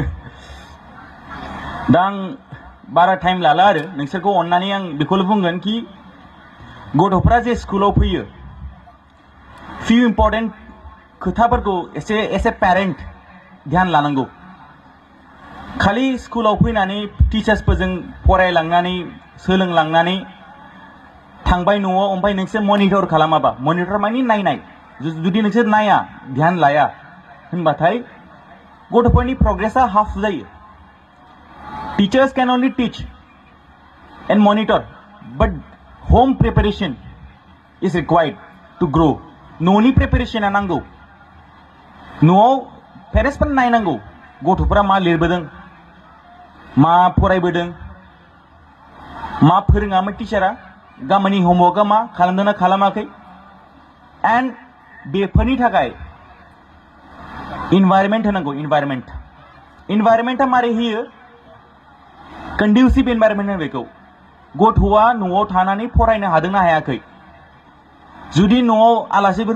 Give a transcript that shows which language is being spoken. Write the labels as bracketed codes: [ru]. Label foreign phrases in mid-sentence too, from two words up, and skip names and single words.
[brx] दा आं बारा टाइम लाला आरो नोंसोरखौ अननानै आं बेखौल' बुंगोन कि गथ'फ्रा जे स्कुलाव फैयो [en] few important [brx] खोथाफोरखौ एसे पेरेन्ट ध्यान लानांगौ खालि स्कुलाव फैनानै टिचार्सफोरजों फरायलांनानै सोलोंलांनानै थांबाय न'आव ओमफ्राय नोंसोर मनिटर खालामाबा मनिटर माने नायनाय जुदि नोंसोर नाया ध्यान लाया होनबाथाय गथ'फोरनि प्रग्रेसा हाफ जायो [en] teachers can only teach and monitor but home preparation is required to grow [brx] न'नि प्रिपरेशना नांगौ न'आव पेरेन्ट्सफोर नायनांगौ गथ'फोरा मा लिरबोदों मा फरायबोदों मा फोरोङामोन टीचारा गामानि होमवर्कआ मा खालामदोंना खालामाखै एंड बेफोरनि थाखाय इनवायरनमेंट होनांगौ इनवायरनमेंटा मारै होयो [en] conducive environment [brx] होनो बेखौ गथ'आ न'आव थानानै फरायनो हादोंना हायाखै जुदि न'आव आलासिफोर